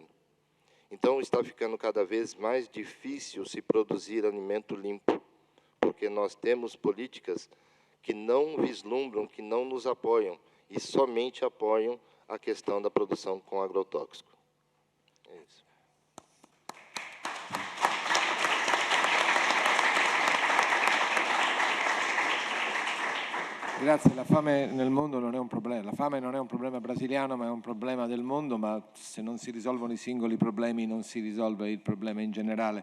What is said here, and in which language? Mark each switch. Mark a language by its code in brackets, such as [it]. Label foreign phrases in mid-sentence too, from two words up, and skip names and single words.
[pt] Então, está ficando cada vez mais difícil se produzir alimento limpo, porque nós temos políticas que não vislumbram, que não nos apoiam, e somente apoiam a questão da produção com agrotóxico. É isso. [it] Grazie, la fame nel mondo non è un problema, la fame non è un problema brasiliano ma è un problema del mondo, ma se non si risolvono i singoli problemi non si risolve il problema in generale.